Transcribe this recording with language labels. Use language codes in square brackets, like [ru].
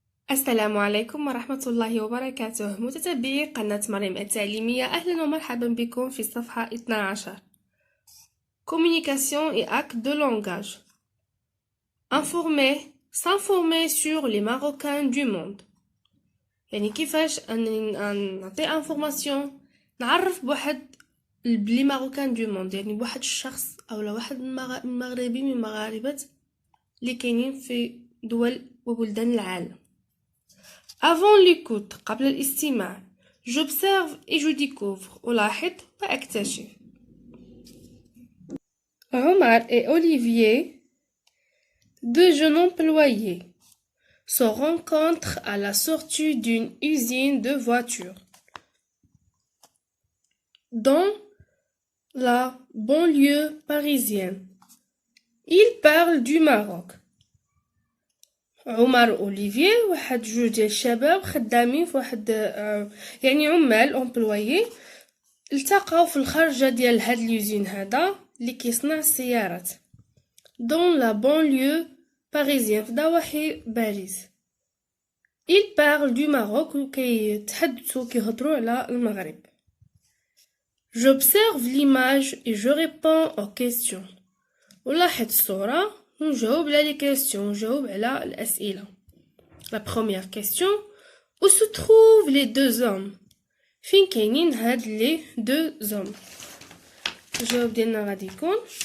[ar] السلام عليكم ورحمة الله وبركاته متتبعي قناة مريم التعليمية. أهلا ومرحبا بكم في الصفحة 12. [fr] Communication et actes de langage. Informer, s'informer sur les Marocains du monde. [ar] يعني كيفاش نعطي انفورماسيون، نعرف بواحد لي ماروكان دو موند، يعني بواحد الشخص او واحد مغربي من مغاربة اللي كاينين في دول وبلدان العالم. [fr] Avant l'écoute, [ar] قبل الاستماع, [fr] j'observe et je découvre. [ar] ألاحظ وأكتشف. [fr] Omar et Olivier, deux jeunes employés, se rencontrent à la sortie d'une usine de voitures dans la banlieue parisienne. Ils parlent du Maroc. [ar] عمر اوليفيي واحد جوج ديال الشباب خدامين في واحد يعني عمال امبلويي التقاو في الخرجه ديال هاد ليوزين هذا اللي كيصنع السيارات دون لا بانليو باريزيان في ضواحي باريس. [fr] ils parlent du Maroc [ar] وكيتحدثوا كيهضروا على المغرب. [fr] j'observe l'image et je réponds aux questions. [ar] ولاحظ الصوره ونجاوب على لي كيسيون، نجاوب على الأسئلة. [fr] La première question: où se trouvent les deux hommes؟ [ar] فين كاينين هاد لي deux hommes؟ الجواب ديالنا غادي يكون